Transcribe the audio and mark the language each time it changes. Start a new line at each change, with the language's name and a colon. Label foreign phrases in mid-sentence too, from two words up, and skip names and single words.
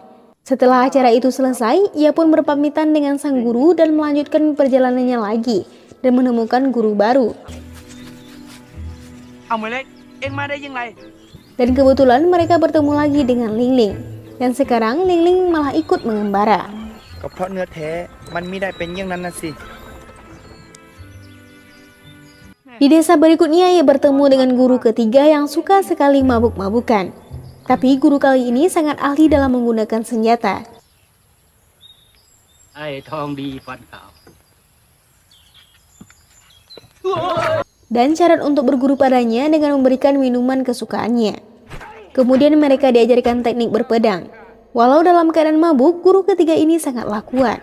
Indonesian: Setelah acara itu selesai, ia pun berpamitan dengan sang guru dan melanjutkan perjalanannya lagi dan menemukan guru baru. Dan kebetulan mereka bertemu lagi dengan Lingling. Dan sekarang Lingling malah ikut mengembara.
Thai: ก็เพราะเนื้อแท้มันไม่ได้เป็นอย่างนั้นนะสิ
Indonesian: Di desa berikutnya ia bertemu dengan guru ketiga yang suka sekali mabuk-mabukan. Tapi guru kali ini sangat ahli dalam menggunakan senjata.
Thai: ไอ้ทองดีฟันขาว
Indonesian: dan syarat untuk berguru padanya dengan memberikan minuman kesukaannya. Kemudian mereka diajarkan teknik berpedang. Walau dalam keadaan mabuk, guru ketiga ini sangatlah kuat.